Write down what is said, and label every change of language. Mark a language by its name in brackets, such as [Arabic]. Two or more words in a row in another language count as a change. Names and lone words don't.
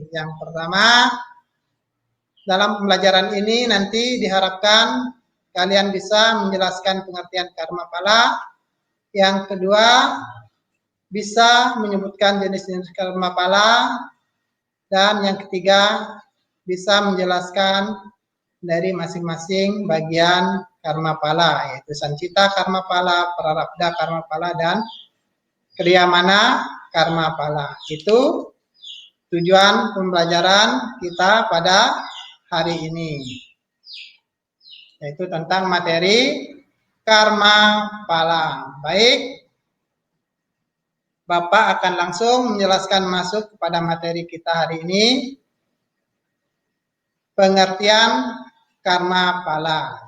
[Indonesian] Yang pertama, dalam pembelajaran ini nanti diharapkan kalian bisa menjelaskan pengertian karma pala. Yang kedua, bisa menyebutkan jenis-jenis karma pala. Dan yang ketiga, bisa menjelaskan dari masing-masing bagian karma pala, yaitu sancita karma pala, prarabdha karma pala, dan kriyamana karma pala. Itu tujuan pembelajaran kita pada hari ini, yaitu tentang materi karma pala. Baik, Bapak akan langsung menjelaskan masuk kepada materi kita hari ini, pengertian karma pala.